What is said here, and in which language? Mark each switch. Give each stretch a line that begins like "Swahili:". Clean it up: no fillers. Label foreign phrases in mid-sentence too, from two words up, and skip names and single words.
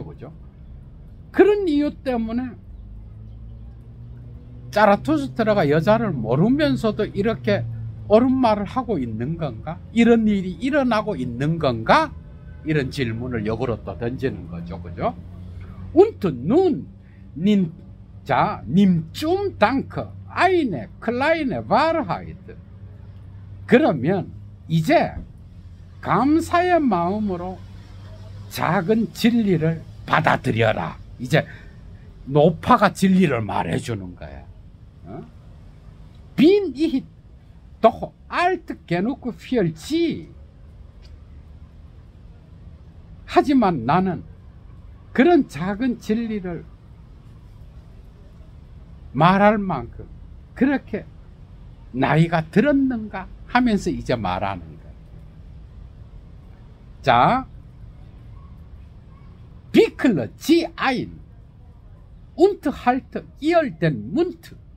Korean: 그죠? 그런 이유 때문에 자라투스트라가 여자를 모르면서도 이렇게 옳은 말을 하고 있는 건가? 이런 일이 일어나고 있는 건가? 이런 질문을 역으로 또 던지는 거죠. 그죠?
German: Und nun nimm zum Dank eine kleine Wahrheit.
Korean: 그러면 이제 감사의 마음으로 작은 진리를 받아들여라. 이제 노파가 진리를 말해주는 거야.
German: Bin ich doch alt genug für sie.
Korean: 하지만 나는 그런 작은 진리를 말할 만큼 그렇게 나이가 들었는가 하면서 이제 말하는 거야.
German: zu, Wickle sie ein und halte ihr den Mund.